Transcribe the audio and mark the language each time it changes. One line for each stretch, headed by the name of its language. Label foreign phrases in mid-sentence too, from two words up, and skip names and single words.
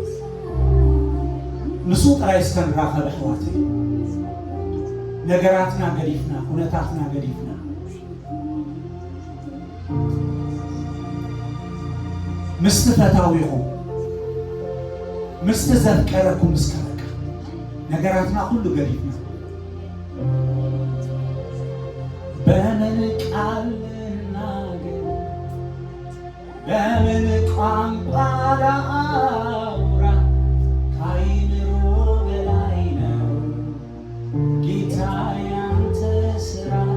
Tigrinya: ንሱ ጥራይ እስከ ንራኸብ ኣሕዋተይ ነገራትና ገዲፍና ኩነታትና ገዲፍና ምስቲ ፈታዊኹም ምስቲ ዘፍቀረኩም እስከ በቃ ነገራትና ሁሉ ገዲፍና
Amharic: በምን ቃል ልናገር በምን ቋንቋ ላውራ ከአይምሮ በላይ ነው ጌታ ያንተ ስራ